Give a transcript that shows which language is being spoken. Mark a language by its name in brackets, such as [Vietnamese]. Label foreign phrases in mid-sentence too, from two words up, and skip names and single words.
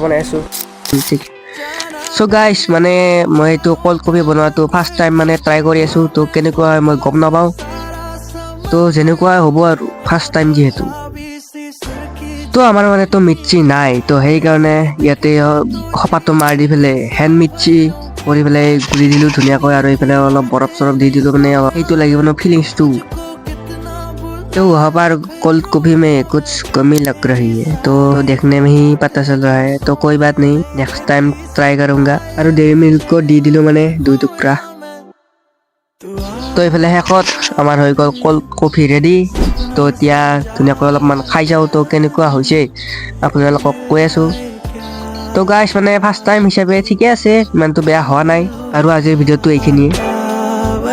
[Assamese] বনাই আছোঁ ঠিক চ' গাইছ মানে মই এইটো [English] cold coffee [Assamese] বনোৱাটো [English] first time [Assamese] মানে ট্ৰাই কৰি আছোঁ তো কেনেকুৱা হয় মই গম নাপাওঁ তো যেনেকুৱা হ'ব আৰু [English] first time [Assamese] যিহেতু তো আমাৰ মানে তো মিৰ্চি নাই তো সেইকাৰণে ইয়াতে খপাটো মাৰি দি পেলাই [English] hand mixer [Assamese] কৰি পেলাই গুৰি দিলোঁ ধুনীয়াকৈ আৰু এইফালে অলপ বৰফ চৰফ দি দিলোঁ মানে সেইটো লাগিব ন ফিলিংছটো [Hindi] तो वहाँ पर कोल्ड कॉफी में कुछ कमी लग रही है तो देखने में ही पता चल रहा है तो कोई बात नहीं नेक्स्ट टाइम ट्राई करूँगा [Assamese] আৰু ডেইৰী মিল্কো দি দিলোঁ মানে 2 টুকুৰা তো এইফালে শেষত আমাৰ হৈ গ'ল [English] cold coffee ready [Assamese] তো এতিয়া ধুনীয়াকৈ অলপমান খাই যাওঁ তো কেনেকুৱা হৈছে আপোনালোকক কৈ আছোঁ তো গাইছ মানে [English] first time [Assamese] হিচাপে ঠিকে আছে ইমানটো বেয়া হোৱা নাই আৰু আজিৰ ভিডিঅ'টো এইখিনিয়ে